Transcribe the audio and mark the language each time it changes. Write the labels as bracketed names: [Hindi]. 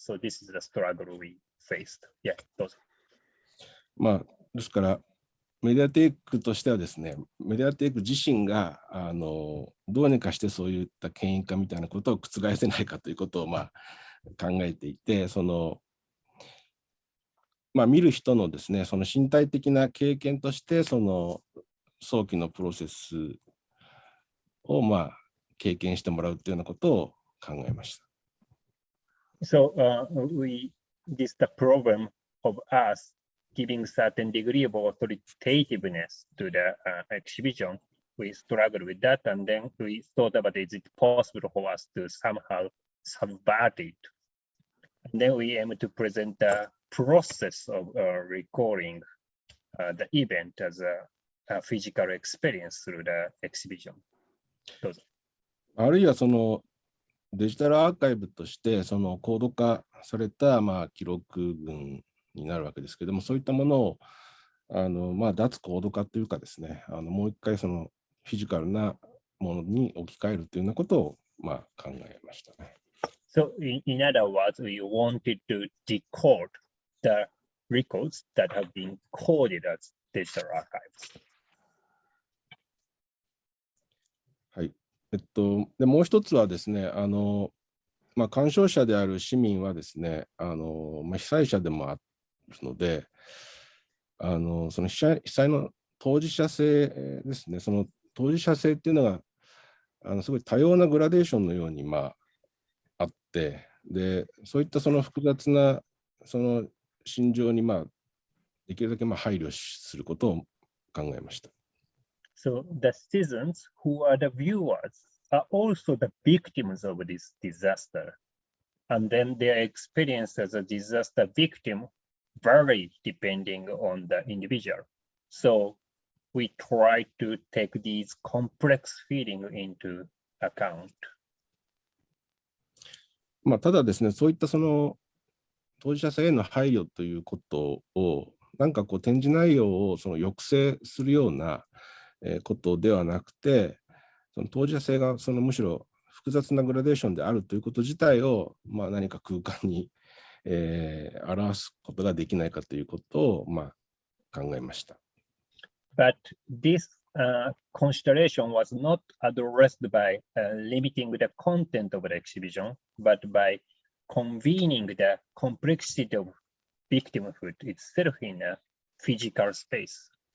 [English] So this is the struggle we faced. [Japanese] どうぞ。ですから、メディアテークとしてはですね、メディアテーク自身がどうにかしてそういった権威化みたいなことを覆せないかということを考えていて、その見る人のですね、その身体的な経験として、その早期のプロセスを経験してもらうというようなことを考えました。 [English] So this the problem of us giving certain degree of authoritativeness to the exhibition. We struggled with that, and then we thought about is it possible for us to somehow subvert it. And then we aim to present the process of recording the event as a physical experience through the exhibition. [Japanese] どうぞ。あるいはそのデジタルアーカイブとしてそのコード化された記録群になるわけですけれども、そういったものを脱コード化というかですね、もう一回そのフィジカルなものに置き換えるというようなことを考えましたね。 [English] So in other words, we wanted to decode the records that have been coded as digital archives. [Japanese] はい。でもう一つはですね、鑑賞者である市民はですね、被災者でもあるので、その被災の当事者性ですね、その当事者性っていうのがすごい多様なグラデーションのようにあって、でそういったその複雑なその心情にできるだけ配慮することを考えました。 [English] So the citizens who are the viewers are also the victims of this disaster. And then their experience as a disaster victim vary depending on the individual. So we try to take these complex feelings into account. [Japanese] ただですね、そういったその当事者性への配慮ということを、展示内容をその抑制するようなことではなくて、その当事者性がむしろ複雑なグラデーションであるということ自体を、何か空間に、表すことができないかということを、考えました。 [English] But this consideration was not addressed by limiting the content of the exhibition, but by convening the complexity of victimhood itself in a physical space.